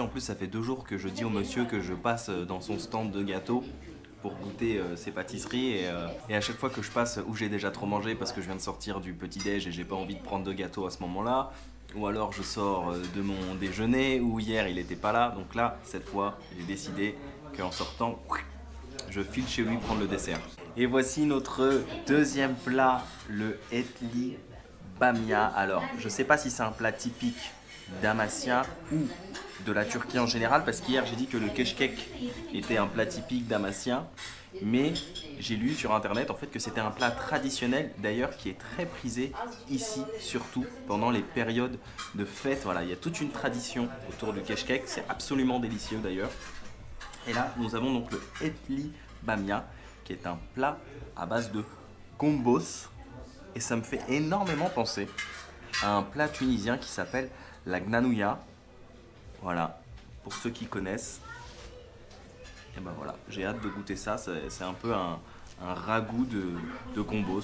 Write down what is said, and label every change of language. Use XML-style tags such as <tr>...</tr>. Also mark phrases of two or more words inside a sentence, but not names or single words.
<fr>En plus, ça fait 2 jours que je dis au monsieur que je passe dans son stand de gâteaux pour goûter ses pâtisseries et à chaque fois que je passe où j'ai déjà trop mangé parce que je viens de sortir du petit-déj et j'ai pas envie de prendre de gâteau à ce moment-là, ou alors je sors de mon déjeuner, ou hier il était pas là, donc là, cette fois, j'ai décidé qu'en sortant, je file chez lui prendre le dessert. Et voici notre deuxième plat, le etli bamya. Alors, je sais pas si c'est un plat typique d'Amasya ou de la Turquie en général, parce qu'hier j'ai dit que le keşkek était un plat typique d'Amasya, mais j'ai lu sur internet en fait que c'était un plat traditionnel d'ailleurs qui est très prisé ici, surtout pendant les périodes de fête. Voilà, il y a toute une tradition autour du keşkek, c'est absolument délicieux d'ailleurs. Et là nous avons donc le etli bamya qui est un plat à base de gombos et ça me fait énormément penser à un plat tunisien qui s'appelle la gnanouia. Voilà, pour ceux qui connaissent. Et ben voilà, j'ai hâte de goûter ça. C'est un peu un ragoût de gombos.</fr>